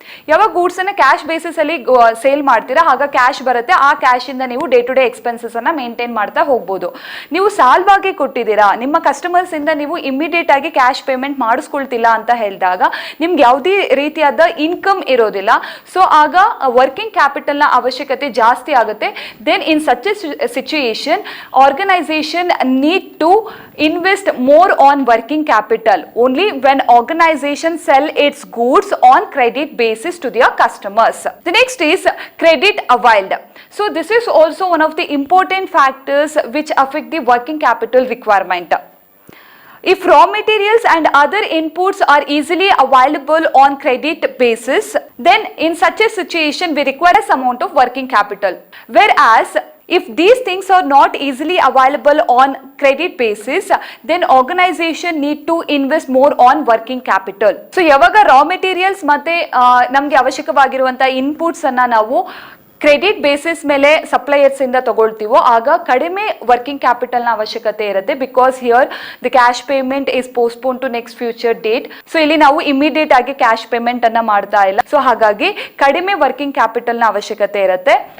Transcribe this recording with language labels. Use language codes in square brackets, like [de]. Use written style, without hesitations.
[kn] ಯಾವಾಗ ಗೂಡ್ಸ್ ಅನ್ನ cash basis ಅಲ್ಲಿ ಸೇಲ್ ಮಾಡ್ತೀರಾ ಆಗ ಕ್ಯಾಶ್ ಬರುತ್ತೆ. ಆ ಕ್ಯಾಶ್ ಇಂದ ನೀವು ಡೇ ಟು ಡೇ ಎಕ್ಸ್ಪೆನ್ಸಸ್ ಅನ್ನ ಮೇಂಟೈನ್ ಮಾಡ್ತಾ ಹೋಗ್ಬೋದು. ನೀವು ಸಾಲವಾಗಿ ಕೊಟ್ಟಿದ್ದೀರಾ, ನಿಮ್ಮ ಕಸ್ಟಮರ್ಸ್ ಇಂದ ನೀವು ಇಮಿಡಿಯೇಟ್ ಆಗಿ ಕ್ಯಾಶ್ ಪೇಮೆಂಟ್ ಮಾಡಿಸ್ಕೊಳ್ತಿಲ್ಲ ಅಂತ ಹೇಳಿದಾಗ ನಿಮ್ಗೆ ಯಾವುದೇ ರೀತಿಯಾದ ಇನ್ಕಮ್ ಇರೋದಿಲ್ಲ. ಸೊ ಆಗ ವರ್ಕಿಂಗ್ ಕ್ಯಾಪಿಟಲ್ ನ ಅವಶ್ಯಕತೆ ಜಾಸ್ತಿ ಆಗುತ್ತೆ. [en] Then in such a situation organization need to invest more on working capital only when organization sell its goods on credit basis to their customers. The next is credit availed. So this is also one of the important factors which affect the working capital requirement. If raw materials and other inputs are easily available on credit basis, then in such a situation we require some amount of working capital. Whereas if these things are not easily available on credit basis, then organization need to invest more on working capital. [kn] So ಯಾವಾಗ raw materials ಮತ್ತೆ ನಮಗೆ ಅವಶ್ಯಕವಾಗಿರುವಂತ inputs ಅನ್ನ ನಾವು credit basis ಮೇಲೆ suppliers ಇಂದ ತಗೊಳ್ತೀವೋ ಆಗ ಕಡಿಮೆ working capital ನ ಅವಶ್ಯಕತೆ ಇರುತ್ತೆ, [en] Because here the cash payment is postpone to next future date. [kn] So ಇಲ್ಲಿ ನಾವು ಇಮಿಡಿಯೇಟ್ ಆಗಿ ಕ್ಯಾಶ್ ಪೇಮೆಂಟ್ ಅನ್ನ ಮಾಡ್ತಾ ಇಲ್ಲ. ಸೊ ಹಾಗಾಗಿ ಕಡಿಮೆ ವರ್ಕಿಂಗ್ ಕ್ಯಾಪಿಟಲ್ ನ ಅವಶ್ಯಕತೆ ಇರುತ್ತೆ.